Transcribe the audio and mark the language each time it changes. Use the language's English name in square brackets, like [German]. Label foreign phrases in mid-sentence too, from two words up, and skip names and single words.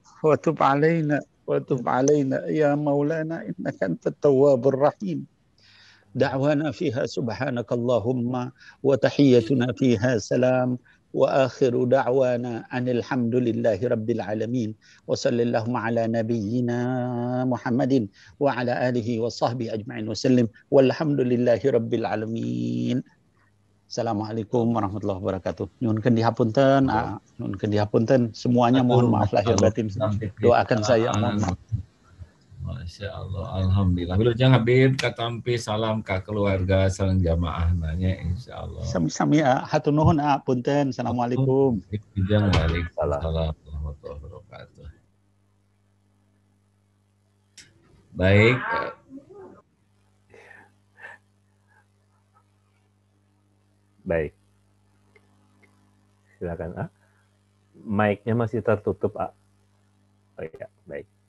[Arabic] يا مولانا إنك أنت التواب الرحيم دعوانا فيها سبحانك اللهم وتحيتنا فيها سلام وآخر دعوانا أن الحمد لله رب العالمين وصلى اللهم على نبينا محمد وعلى آله وصحبه أجمعين وسلم والحمد لله رب العالمين. السلام عليكم ورحمة الله وبركاته. [Sundanese] Nyunkeun dihapunten, nyunkeun dihapunten. [Indonesian] Semuanya mohon maaf lahir batin. Doakan saya, mohon maaf. [Arabic] ما شاء الله, [Sundanese] Alhamdulillah. Wilujeng Habib katampi salam ka keluarga sareng jamaah nanya [Arabic] إن شاء الله. [Sundanese] Sami-sami hatur nuhun punten. Assalamualaikum. [Arabic] Wilujeng وعليكم السلام ورحمة الله وبركاته. [Indonesian] Baik. Baik. Silakan Mic-nya masih tertutup Oh ya, baik.